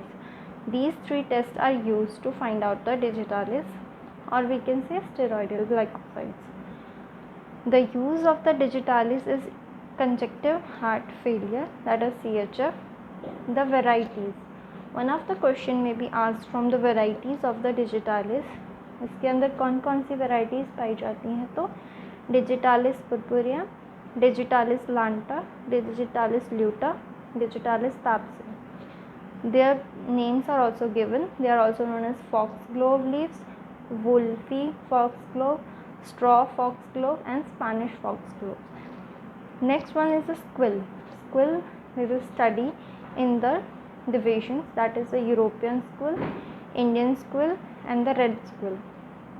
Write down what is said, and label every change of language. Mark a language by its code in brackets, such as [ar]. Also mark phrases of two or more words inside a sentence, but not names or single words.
[en] These 3 tests are used to find out the digitalis, or we can say steroidal glycosides. The use of the digitalis is congestive heart failure, that is CHF. The varieties. One of the question may be asked from the varieties of the digitalis. [hi] इसके अंदर कौन कौन सी varieties पाई जाती हैं? तो digitalis purpurea, digitalis lanta, digitalis luta, digitalis tapsi. [en] Their names are also given. They are also known as foxglove leaves, wolfy foxglove, straw foxglove and Spanish foxglove. Next one is the squill. Squill, we will study in the divisions, that is the European squill, Indian squill and the red squill.